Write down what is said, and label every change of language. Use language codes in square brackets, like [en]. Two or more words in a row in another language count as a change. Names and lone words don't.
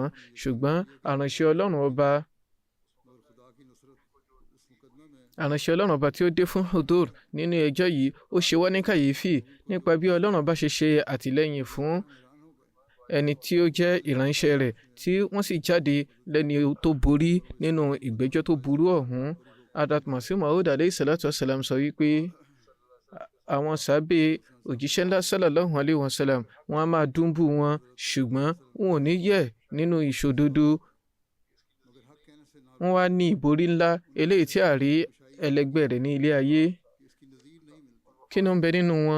[yo] Ṣùgbọ́n àránṣẹ́ Ọlọ́run ọba tí ó dé fún Hudur nínú ẹjọ́ yìí, ó ṣe wá ní kàyéfì nípa bí Ọlọ́run bá ṣe àtìlẹ́yìn fún ẹni tí ó jẹ́ ìránṣẹ́ rẹ̀ tí wọ́n sì jáde lẹ́ni tó borí nínú ìgbẹ́jọ́ tó burú ọ̀hún. Hazrat Masih Maud [ar] عليه الصلاة والسلام [yo] sọ wípé àwọn sàábé òjíṣẹ́ ńlá [ar] صلى الله عليه وسلم [yo] wọ́n á máa dúnbù wọn ṣùgbọ́n wọn ò ní yẹ̀ nínú ìṣòdodo. wọ́n wá ní ìborí ńlá eléyìí tí a rí ẹlẹgbẹ́ rẹ̀ ní ilé ayé. kí ló ń bẹ nínú wọn?